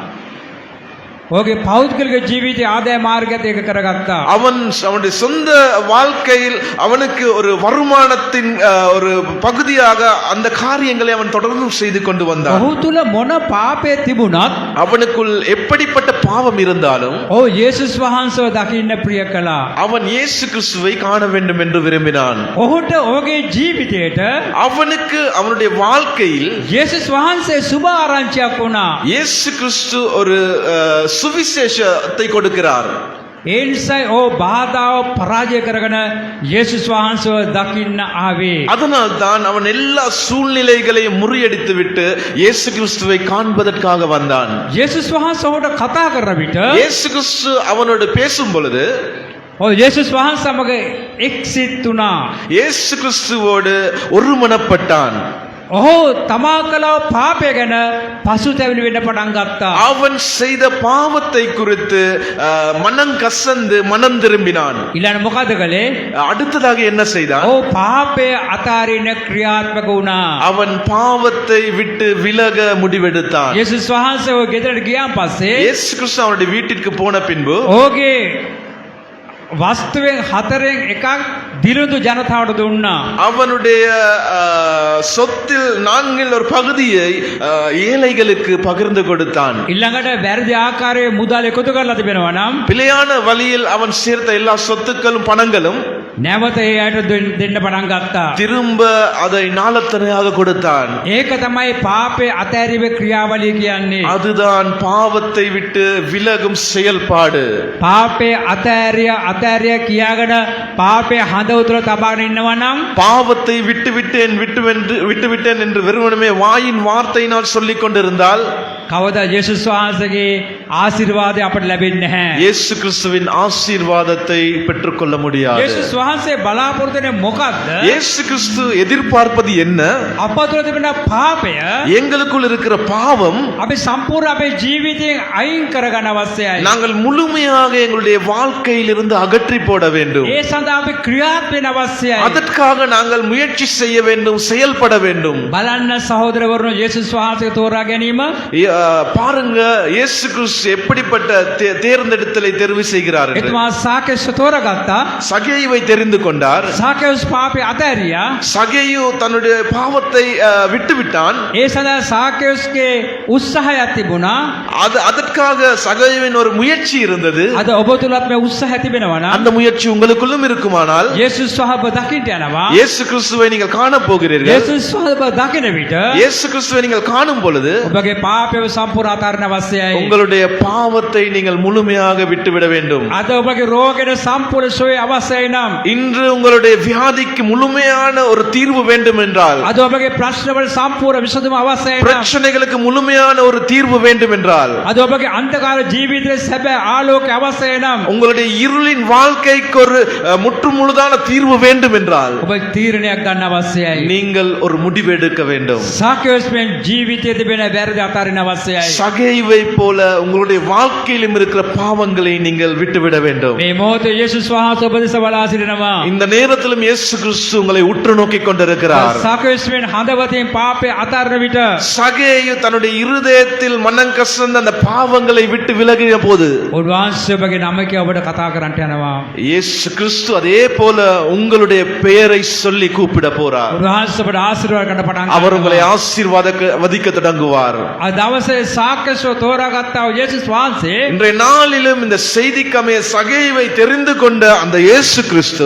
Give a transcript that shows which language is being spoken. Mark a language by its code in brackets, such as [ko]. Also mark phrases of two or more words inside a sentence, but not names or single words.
[si] ඔහුගේ පෞද්ගලික ජීවිත ආදාය මාර්ගයත් ඒක කරගත්තා. [ta] அவனுடைய சொந்த வாழ்க்கையில் அவனுக்கு ஒரு வருமானத்தின் ஒரு பகுதியாக அந்த காரியங்களை அவன் தொடர்ந்து செய்து கொண்டு வந்தான். [si] ඔහු තුල මොන පාපය තිබුණත් [ta] அவனுக்குள் எப்படிப்பட்ட பாவம் இருந்தாலும் [si] ඔහු යේසුස් වහන්සේව දකින්න ප්‍රිය කළා. [ta] அவன் இயேசு கிறிஸ்துவை காண வேண்டும் என்று விரும்பினான். [si] ඔහුට ඔහුගේ ජීවිතයට [ta] அவனுக்கு அவனுடைய வாழ்க்கையில் [si] යේසුස් වහන්සේ සුබ ආරංචියක් වුණා. [ta] இயேசு கிறிஸ்து ஒரு சுவிசேஷத்தை கொடுக்கிறார். [si] ඒ නිසායි ඕ බාධාව පරාජය කරගෙන යේසුස් වහන්සේව දකින්න ආවේ. [ta] அதனால் தான் அவன் எல்லா சூழ்நிலைகளையும் முறியடித்து விட்டு இயேசு கிறிஸ்துவை காண்பதற்காக வந்தான். [si] යේසුස් වහන්සේ ඔහුට කතා කරන විට [ta] இயேசு கிறிஸ்து அவனோடு பேசும் பொழுது [si] යේසුස් වහන්සේ සමග එක්සිත් වුණා. [ta] இயேசு கிறிஸ்துவோடு ஒருமனப்பட்டான். [si] ඔහු තමා කළ පාපය ගැන පසුතැවිලි වෙන්න පටන් ගත්තා. [ta] அவன் செய்த பாவத்தை குறித்து மனம் கசந்து மனம் திரும்பினான். [si] ඊළඟ මොකද කළේ? [ta] அடுத்ததாக என்ன செய்தான்? [si] ඔහු පාපය අතාරින්න ක්‍රියාත්මක වුණා. [ta] அவன் பாவத்தை விட்டு விலக முடிவெடுத்தான். [si] යේසුස් වහන්සේ ඔය ගෙදරට ගියාන් පස්සේ [ta] இயேசு கிறிஸ்து அவனுடைய வீட்டிற்கு போன பின்பு [si] ඔහුගේ වස්තුවෙන් 4න් එකක් දිරුඳු ජනතාවට දුන්නා. [ta] அவனுடைய சொத்தில் 4 ஒரு பகுதியை ஏழைகளுக்கு பகிர்ந்து கொடுத்தான். [si] ඊළඟට වැරදි ආකාරයේ මුදල් එකතු කරලා තිබෙනවා නම් [ta] பிழையான வழியில் அவன் சேர்த்த எல்லா சொத்துக்களும் பணங்களும் [si] නැවත ඒ අයට දෙන්න පටන් ගත්තා. [ta] திரும்ப அதை நாளத்தனையாக கொடுத்தான். [si] ඒක තමයි පාපේ අතෑරීමේ ක්‍රියාවලිය කියන්නේ. [ta] அதுதான் பாவத்தை விட்டு விலகும் செயல்பாடு. [si] පාපේ අතෑරිය කියාගෙන පාපේ හඳ උතුර තබාගෙන ඉන්නවා නම් [ta] பாவத்தை விட்டுவிட்டேன் என்று வெறுமனே வாயின் வார்த்தையினால் சொல்லிக் கொண்டிருந்தால் [si] කවදා යේසුස් වහන්සේගේ ආශිර්වාදය අපට ලැබෙන්නේ නැහැ. [ta] இயேசு கிறிஸ்துவின் ஆசீர்வாதத்தை பெற்றுக்கொள்ள முடியாது. [si] යේසුස් වහන්සේ බලාපොරොත්තු වෙන්නේ මොකක්ද? [ta] இயேசு கிறிஸ்து எதிர்பார்ப்பது என்ன? [si] අප තුළ තිබෙන පාපය [ta] எங்களுக்குள் இருக்கிற பாவம் [si] අපි සම්පූර්ණ අපේ ජීවිතයෙන් අයින් කරගන්න අවශ්‍යයි. [ta] நாங்கள் முழுமையாக எங்களுடைய வாழ்க்கையிலிருந்து அகற்றி போட வேண்டும். [si] ඒ සඳහා අපි ක්‍රියාත්මක වෙන්න අවශ්‍යයි. [ta] அதற்காக நாங்கள் முயற்சி செய்ய வேண்டும், செயல்பட வேண்டும். [si] බලන්න සහෝදරවරුනෝ යේසුස් වහන්සේ තෝරා ගැනීම [ta] பாருங்க இயேசு கிறிஸ்து எப்படிப்பட்ட தேர்ந்தெடுத்தலை தெரிவு செய்கிறார் என்று. [si] එතුමා සාකේයව තෝරාගත්තා. [ta] சகேயுவை தெரிந்து கொண்டார். [si] සාකේයස් පාපේ අතෑරියා. [ta] சகேயு தன்னுடைய பாவத்தை விட்டுவிட்டான். [si] ඒ සඳහා සාකේයස්ගේ උත්සාහයක් තිබුණා. [ta] அதற்காக சகேயுவின் ஒரு முயற்சி இருந்தது. [si] අද ඔබ තුලත් මේ උත්සාහය තිබෙනවා නම් [ta] அந்த முயற்சி உங்களுக்குள்ளும் இருக்குமானால் [si] යේසුස් වහන්සේ දකින්න යනවා. [ta] இயேசு கிறிஸ்துவை நீங்கள் காண போகிறீர்கள். [si] යේසුස් වහන්සේ දකින විට [ta] இயேசு கிறிஸ்துவை நீங்கள் காணும் பொழுது [si] ඔබගේ පාපය සම්පූර්ණ අතාරින්න අවශ්‍යයි. [ta] உங்களுடைய பாவத்தை நீங்கள் முழுமையாக விட்டுவிட வேண்டும். [si] අද ඔබගේ රෝගෙට සම්පූර්ණ සුවය අවශ්‍යයි නම් [ta] இன்று உங்களுடைய வியாதிக்கு முழுமையான ஒரு தீர்வு வேண்டும் என்றால், [si] අද ඔබගේ ප්‍රශ්නවල සම්පූර්ණ විසඳුම අවශ්‍යයි නම් [ta] பிரச்சனைகளுக்கு முழுமையான ஒரு தீர்வு வேண்டும் என்றால், [si] අද ඔබගේ අන්ධකාර ජීවිතයේ සැබෑ ආලෝකය අවශ්‍යයි නම් [ta] உங்களுடைய இருளின் வாழ்க்கைக்கு ஒரு முற்றுமுழுதான தீர்வு வேண்டும் என்றால், [si] ඔබ තීරණයක් ගන්න අවශ්‍යයි. [ta] நீங்கள் ஒரு முடிவு எடுக்க வேண்டும். [si] සාකේයස් මේ ජීවිතයේ තිබෙන වැරදි අතාරින්න අවශ්‍යයි. [ta] சகேயுவை போல உங்களுடைய வாழ்க்கையிலும் இருக்கிற பாவங்களை நீங்கள் விட்டுவிட வேண்டும். [si] මේ මොහොතේ යේසුස් වහන්සේ ඔබ දෙස බලා සිටිනවා. [ta] இந்த நேரத்திலும் இயேசு கிறிஸ்து உங்களை உற்று நோக்கிக் கொண்டிருக்கிறார். [si] සාකේයස් මේ හදවතින් පාපේ අතාරින විට [ta] சகேயு தன்னுடைய இருதயத்தில் மனம் கசந்த அந்த பாவங்களை விட்டு விலகின போது [si] උන්වහන්සේ ඔබගේ නම කිය ඔබට කතා කරන්නට යනවා. [ta] இயேசு கிறிஸ்து அதே போல உங்களுடைய பெயரை சொல்லி கூப்பிட போறார். [si] උන්වහන්සේ ඔබට ආශිර්වාද කරන්න පටන් [ta] அவர் உங்களை [si] ගන්නවා. [ta] ஆசீர்வாதிக்க தொடங்குவார். [si] අද දවසේ සාකේයව තෝරාගත්තා වූ යේසුස් වහන්සේ [ta] இன்றைய நாளிலும் இந்த செய்திக்கமைய சகேயுவை தெரிந்து கொண்ட அந்த இயேசு கிறிஸ்து